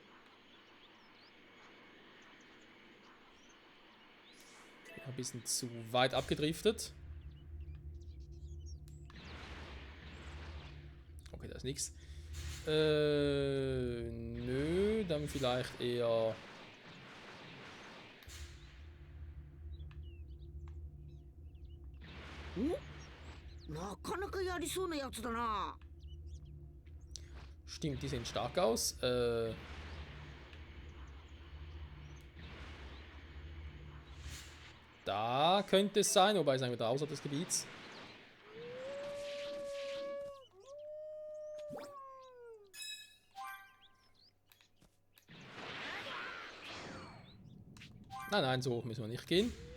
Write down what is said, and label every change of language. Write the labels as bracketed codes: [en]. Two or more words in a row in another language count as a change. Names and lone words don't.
[de] Ein bisschen zu weit abgedriftet. Okay, da ist nichts. Nö, dann vielleicht eher... [ja] なかなかやりそうなやつだな。 [de] Stimmt, die sehen stark aus. Da könnte es sein, wobei es eigentlich wieder außerhalb des Gebiets. Nein, nein, so hoch müssen wir nicht gehen.